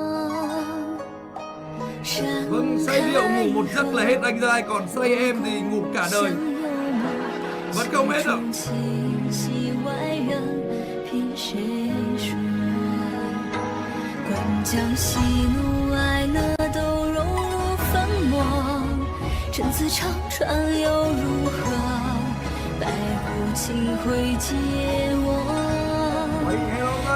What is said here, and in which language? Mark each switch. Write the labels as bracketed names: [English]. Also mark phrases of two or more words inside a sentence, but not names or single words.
[Vietnamese] Vâng, say rượu ngủ một giấc là hết anh trai, còn say em thì ngủ cả đời. Vẫn không hết đâu. [Chinese] 将喜怒哀乐都融入粉末，陈词长串又如何？百古情会借我。